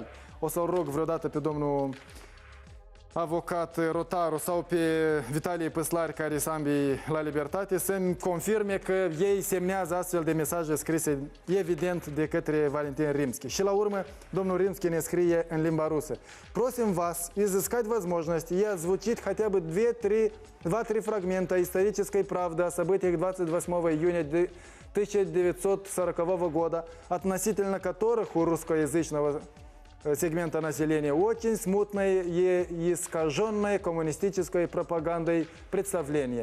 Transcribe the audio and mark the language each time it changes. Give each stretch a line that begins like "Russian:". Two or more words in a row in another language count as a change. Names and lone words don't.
Romanian: O să-l rog vreodată pe domnul avocat Rotaru sau pe Vitalie Păslari, care sunt ambii la libertate, să-mi confirme că ei semnează astfel de mesaje scrise evident de către Valentin Римский. Și la urmă, domnul Римский ne scrie în limba rusă:
Russian: Просим вас изыскать возможность и озвучить хотя бы 2-3 фрагмента исторической правды о событиях 28 июня 1940 года, относительно которых у русскоязычного сегмента населения очень смутное и искаженное коммунистической пропагандой представление.